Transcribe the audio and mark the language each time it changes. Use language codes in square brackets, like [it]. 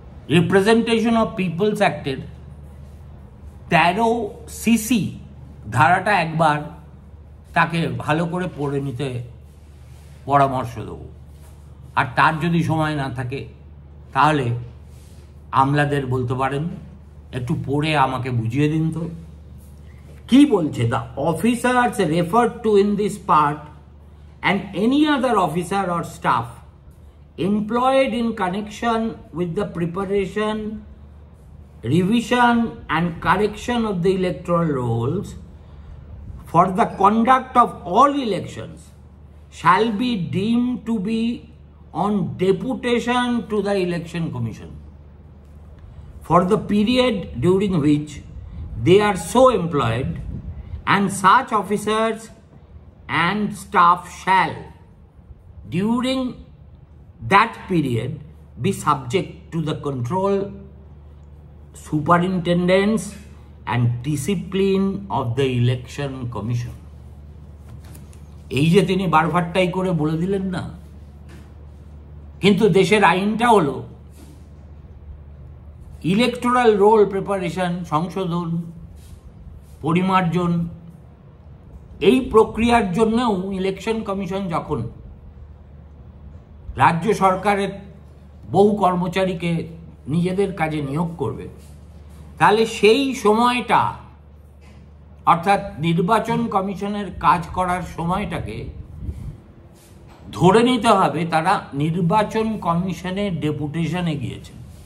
[bn] Representation of people's অ্যাক্টের 13cc ধারাটা একবার তাকে ভালো করে পড়ে নিতে পরামর্শ দেব, আর তার যদি সময় না থাকে তাহলে আমলাদের বলতে পারেন একটু পড়ে আমাকে বুঝিয়ে দিন তো কি বলছে। [en] The officers referred to in this part and any other officer or staff employed in connection with the preparation, revision and correction of the electoral rolls for the conduct of all elections shall be deemed to be on deputation to the Election Commission for the period during which they are so employed, and such officers and staff shall, during that period, be subject to the control, superintendence and discipline of the Election Commission. [bn] এই যে তিনি বারভাট্টাই করে বলে দিলেন না, কিন্তু দেশের আইনটা হলো ইলেকটোরাল রোল প্রিপারেশন, সংশোধন, পরিমার্জন, এই প্রক্রিয়ার জন্যও ইলেকশন কমিশন যখন রাজ্য সরকারের বহু কর্মচারীকে নিজেদের কাজে নিয়োগ করবে, তাহলে সেই সময়টা অর্থাৎ নির্বাচন কমিশনের কাজ করার সময়টাকে ধরে নিতে হবে তারা নির্বাচন কমিশনের ডেপুটেশনে গিয়েছেন।